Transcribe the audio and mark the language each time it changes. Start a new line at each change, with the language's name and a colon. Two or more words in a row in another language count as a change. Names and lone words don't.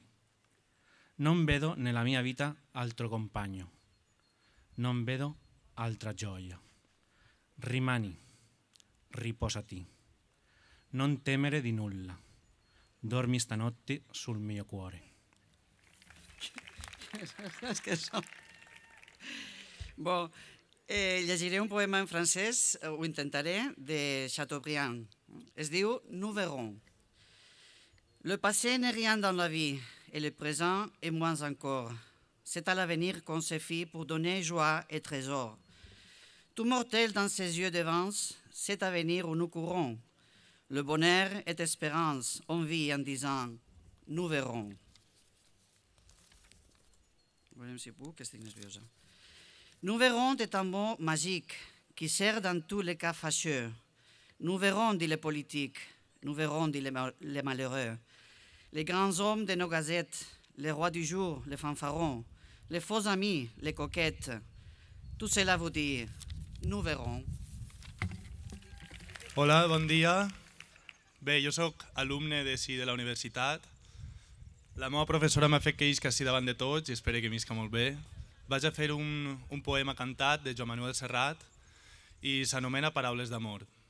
Italian: Non vedo nella mia vita altro compagno. Non vedo altra gioia. Rimani, riposati. Non temere di nulla. Dormi stanotte sul mio cuore.
Catalan: Bon, llegiré un poema en francès, ho intentaré, de Chateaubriand. Es diu Nous verrons.
French: Le passé n'est rien dans la vie, et le présent est moins encore. C'est à l'avenir qu'on se fie pour donner joie et trésor. Tout mortel dans ses yeux d'avance, c'est à venir où nous courons. Le bonheur est espérance, on vit en disant « Nous verrons ».
Catalan: Veurem si puc, que estic nerviosa.
French: Nous verrons est un mot magique qui sert dans tous les cas fâcheux. Nous verrons, dit les politiques, nous verrons, dit les malheureux. Les grands hommes de nos gazettes, les rois du jour, les fanfarons, les faux amis, les coquettes. Tout cela vous dit « Nous verrons ».
Catalan: Hola, bon dia. Bé, jo sóc alumne de la universitat. La meva professora m'ha fet que isca així davant de tots i espero que m'isca molt bé. Vaig a fer un poema cantat de Joan Manuel Serrat i s'anomena Paraules d'amor.